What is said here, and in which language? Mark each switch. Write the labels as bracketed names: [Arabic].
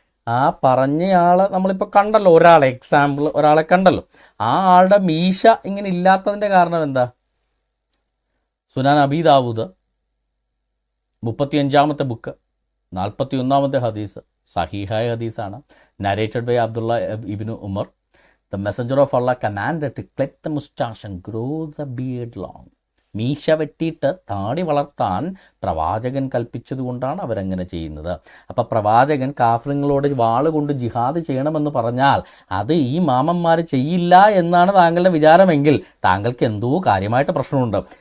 [Malayalam] ആ പറഞ്ഞയാളെ നമ്മളിപ്പോൾ കണ്ടല്ലോ, ഒരാളെ കണ്ടല്ലോ. ആ ആളുടെ മീശ ഇങ്ങനെ ഇല്ലാത്തതിൻ്റെ കാരണം എന്താ? സുനാൻ അബീ ദാവൂദ് 35-ാമത്തെ ബുക്ക് 41-ാമത്തെ ഹദീസ് സഹീഹായ ഹദീസാണ്. [English] Narrated by Abdullah ibn Umar. The messenger of Allah commanded to clip the mustache and grow the beard long. [Malayalam] മീശ വെട്ടിയിട്ട് താടി വളർത്താൻ പ്രവാചകൻ കൽപ്പിച്ചതുകൊണ്ടാണ് അവരങ്ങനെ ചെയ്യുന്നത്. അപ്പം പ്രവാചകൻ കാഫിറുകളോട് വാളുകൊണ്ട് ജിഹാദ് ചെയ്യണമെന്ന് പറഞ്ഞാൽ അത് ഈ മാമന്മാർ ചെയ്യില്ല എന്നാണ് താങ്കളുടെ വിചാരമെങ്കിൽ താങ്കൾക്ക് എന്തോ കാര്യമായിട്ട് പ്രശ്നമുണ്ട്.